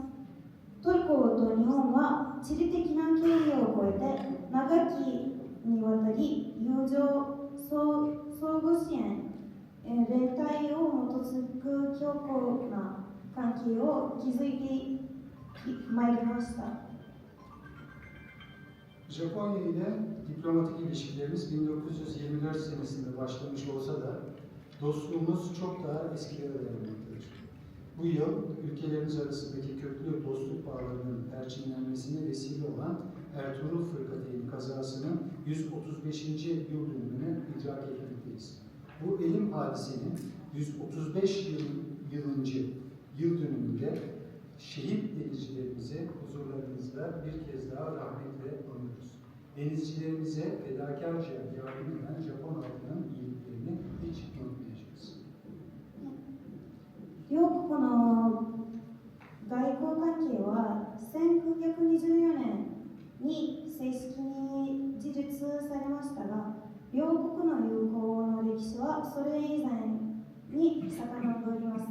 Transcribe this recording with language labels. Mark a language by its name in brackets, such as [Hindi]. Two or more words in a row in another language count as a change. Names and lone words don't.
[Japanese] トルコと日本は地理的な距離を超えて長きにわたり友情、相互支援、連帯を基づく強固な関係を築いてまいりました。 [Turkish] Japonya ile diplomatik ilişkilerimiz 1924 senesinde başlamış olsa da dostluğumuz çok daha eskilere dayanmaktadır. Bu yıl ülkelerimiz arasındaki köklü dostluk bağlarının perçinlenmesine vesile olan Ertuğrul Fırkateyn kazasının 135. yıl dönümünü idrak etmekteyiz. Bu elim hadisenin 135 yıl dönümünde şehit denizcilerimizi huzurlarınızda bir kez daha rahmetle anıyoruz. Denizcilerimize fedakarca yardım eden Japon halkının iyiliklerini hiç unutmayacağız. [Japanese] 両国の外交関係は1924年に正式に樹立されましたが、両国の友好の歴史はそれ以前に遡ります。